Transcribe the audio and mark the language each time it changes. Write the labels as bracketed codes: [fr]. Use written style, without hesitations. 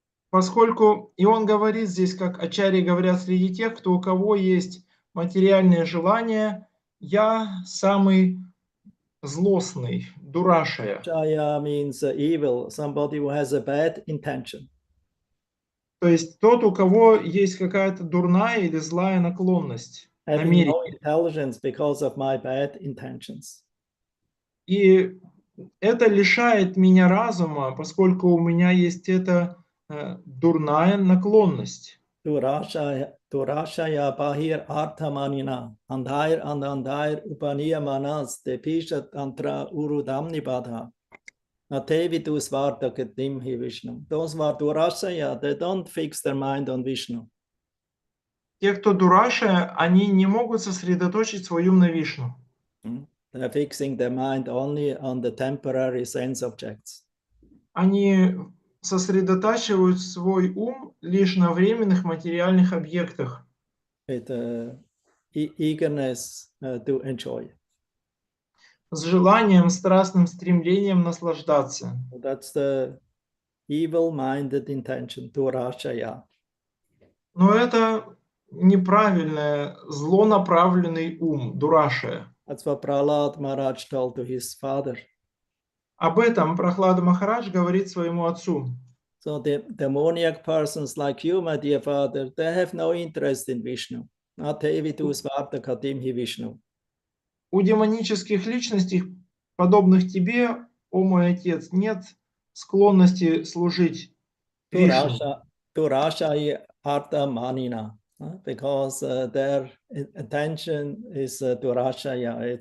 [ru] Поскольку, и он говорит здесь, как ачарьи говорят, среди тех, у кого есть материальные желания, я самый злостный, дурашая. [en] Shaya means evil, somebody who has a bad intention. [ru] То есть тот, у кого есть какая-то дурная или злая наклонность, [en] Having no [ru] намерение. [en] intelligence because of my bad intentions. [ru] И это лишает меня разума, поскольку у меня есть эта дурная наклонность. [sa] Durashaya bahir arthamanina, andair upaniya manas, te pishat antra urudamni badha. Natevidu svarta ketim hi Vishnu. [en] Those who are Durashaya, they don't fix their mind on Vishnu. [ru] Те, кто дурашая, они не могут сосредоточить свой ум на Вишну. [en] They're fixing their mind only on the temporary sense objects. [ru] Они сосредотачивают свой ум лишь на временных материальных объектах. [en] With eagerness to enjoy. [ru] С желанием, страстным стремлением наслаждаться. [en] So that's the evil-minded intention, Durashaya. [ru] Но это неправильное, злонаправленный ум, дурашая. [en] That's what Prahlad Maharaj told to his father. [ru] Об этом Прохлада Махарадж говорит своему отцу. [en] So the demoniac persons like you, my dear father, they have no interest in Vishnu. [sa] Natevidu svarta katim hi Vishnu. [ru] У демонических личностей, подобных тебе, о мой отец, нет склонности служить Вишну. [sa] Durashaya artha manina. [en] Because their attention is Durashaya.